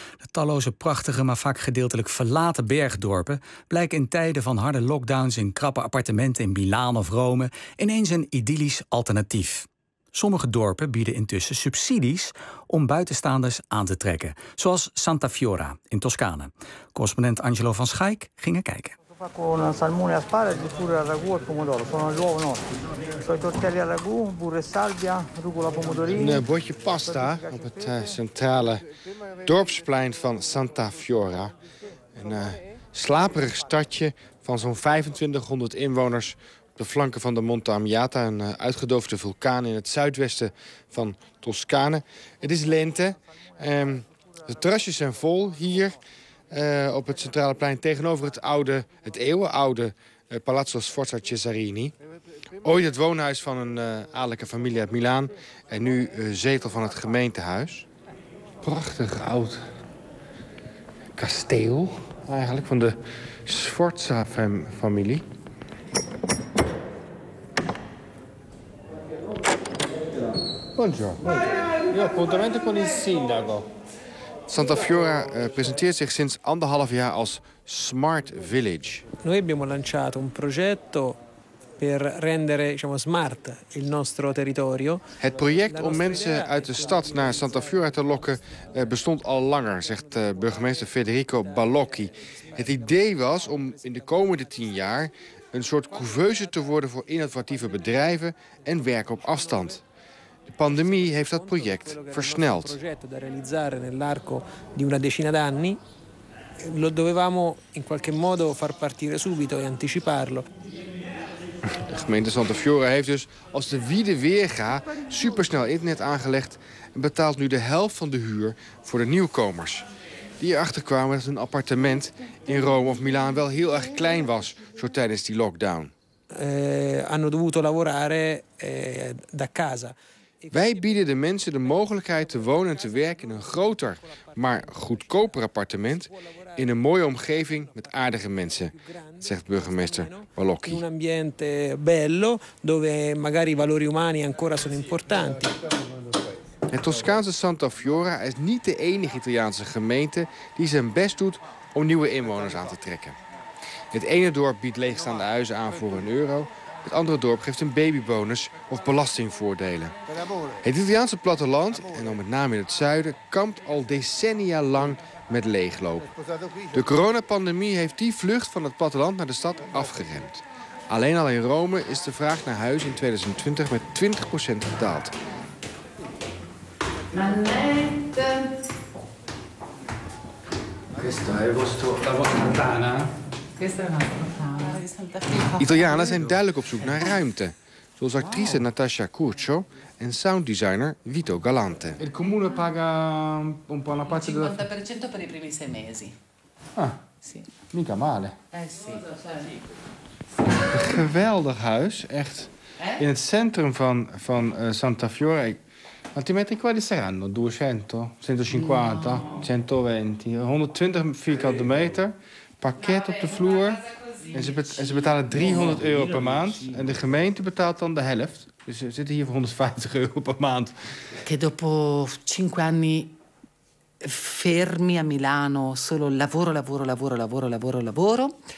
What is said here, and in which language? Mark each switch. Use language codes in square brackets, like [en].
[nl] De talloze prachtige, maar vaak gedeeltelijk verlaten bergdorpen blijken in tijden van harde lockdowns in krappe appartementen in Milaan of Rome ineens een idyllisch alternatief. Sommige dorpen bieden intussen subsidies om buitenstaanders aan te trekken, zoals Santa Fiora in Toscane. Correspondent Angelo van Schaik ging er kijken. [it] Con salmone asparagi, pure al ragù e pomodoro, sono gli uova nostri. Sono i tortelli al ragù, burro e salvia, rucola, pomodorini. [nl] Een bordje pasta op het centrale dorpsplein van Santa Fiora. Een slaperig stadje van zo'n 2500 inwoners op de flanken van de Monte Amiata, een uitgedoofde vulkaan in het zuidwesten van Toscane. Het is lente, de terrasjes zijn vol hier. Op het centrale plein tegenover het eeuwenoude Palazzo Sforza Cesarini. Ooit het woonhuis van een adellijke familie uit Milaan en nu zetel van het gemeentehuis. Prachtig oud kasteel eigenlijk van de Sforza familie. [it] Buongiorno. Io appuntamento con il sindaco. [nl] Santa Fiora presenteert zich sinds anderhalf jaar als Smart Village. [it] Noi abbiamo lanciato un progetto per rendere, diciamo, smart il nostro territorio. [nl] Het project om mensen uit de stad naar Santa Fiora te lokken bestond al langer, zegt burgemeester Federico Balocchi. Het idee was om in de komende 10 jaar een soort couveuse te worden voor innovatieve bedrijven en werken op afstand. De pandemie heeft dat project versneld. De gemeente Santa Fiora heeft dus als de wiede weerga supersnel internet aangelegd en betaalt nu de helft van de huur voor de nieuwkomers. Die erachter kwamen dat hun appartement in Rome of Milaan wel heel erg klein was, zo tijdens die lockdown. [it] Hanno dovuto lavorare da casa. [nl] Wij bieden de mensen de mogelijkheid te wonen en te werken in een groter, maar goedkoper appartement in een mooie omgeving met aardige mensen, zegt burgemeester Balocchi. In een [it] ambiente bello, dove magari i valori umani ancora sono importanti. [nl] Het Toscaanse Santa Fiora is niet de enige Italiaanse gemeente die zijn best doet om nieuwe inwoners aan te trekken. Het ene dorp biedt leegstaande huizen aan voor €1. Het andere dorp geeft een babybonus of belastingvoordelen. Het Italiaanse platteland, en dan met name in het zuiden, kampt al decennia lang met leegloop. De coronapandemie heeft die vlucht van het platteland naar de stad afgeremd. Alleen al in Rome is de vraag naar huis in 2020 met 20% gedaald. Italianen zijn duidelijk op zoek naar ruimte. Zoals actrice Natasha Curcio en sounddesigner Vito Galante. [it] Il comune paga un po' una parte del 50% per i primi sei mesi. Ah, mica male. Sì. [nl] Geweldig huis, echt. In het centrum van Santa Fiore. [it] Altrimenti quali saranno? [nl] 120 vierkante meter. Pakket op de vloer. En ze betalen €300 per maand. En de gemeente betaalt dan de helft. Dus ze zitten hier voor €150 per maand. [it] Che dopo 5 anni fermi a Milano, solo lavoro.